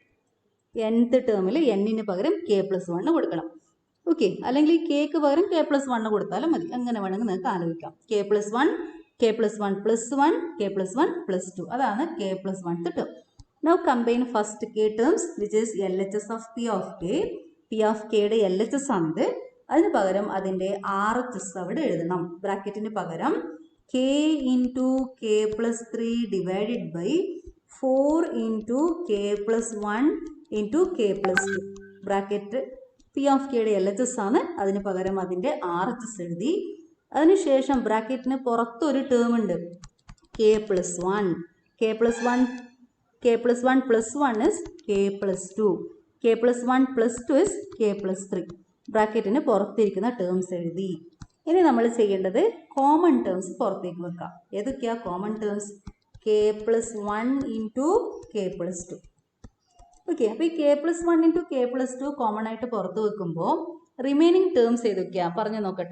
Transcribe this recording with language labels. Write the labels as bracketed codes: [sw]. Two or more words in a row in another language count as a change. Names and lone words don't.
[ml] nth ടേമിൽ n-ന് പകരം [en] k plus 1 [ml] കൊടുക്കണം. ഓക്കെ, അല്ലെങ്കിൽ kക്ക് പകരം [en] k plus 1 [ml] കൊടുത്താലും മതി. അങ്ങനെ വേണമെങ്കിൽ നിങ്ങൾക്ക് ആലോചിക്കാം. [en] k plus 1, k plus 1 plus 1, k plus 1 plus 2. [ml] അതാണ് [en] k plus 1th term. Now combine first k terms, which is LHS of P of K. P of Kയുടെ LHS ആണിത്. [ml] അതിന് പകരം അതിൻ്റെ RHS അവിടെ എഴുതണം. ബ്രാക്കറ്റിന് പകരം [en] k into k plus 3 divided by 4 into k plus 1 into k plus 2. [ml] ബ്രാക്കറ്റ് [en] P of K [ml] LHS ആണ്. അതിന് പകരം അതിൻ്റെ RHS എഴുതി. അതിനുശേഷം ബ്രാക്കറ്റിന് പുറത്തൊരു ടേം ഉണ്ട്, [en] k plus 1. k plus 1 plus 1 is k plus 2. k plus 1 plus 2 is k plus 3. [ml] ബ്രാക്കറ്റിന് പുറത്തിരിക്കുന്ന ടേംസ് എഴുതി. ഇനി നമ്മൾ ചെയ്യേണ്ടത് [en] common terms [ml] പുറത്തേക്ക് വെക്കാം. ഏതൊക്കെയാ [en] common terms? k plus 1 into k plus 2. [ml] ഓക്കെ, അപ്പോൾ ഈ [en] k plus 1 into k plus 2 [ml] കോമൺ ആയിട്ട് പുറത്ത് വെക്കുമ്പോൾ [en] remaining terms [ml] ഏതൊക്കെയാ പറഞ്ഞു നോക്കട്ടെ.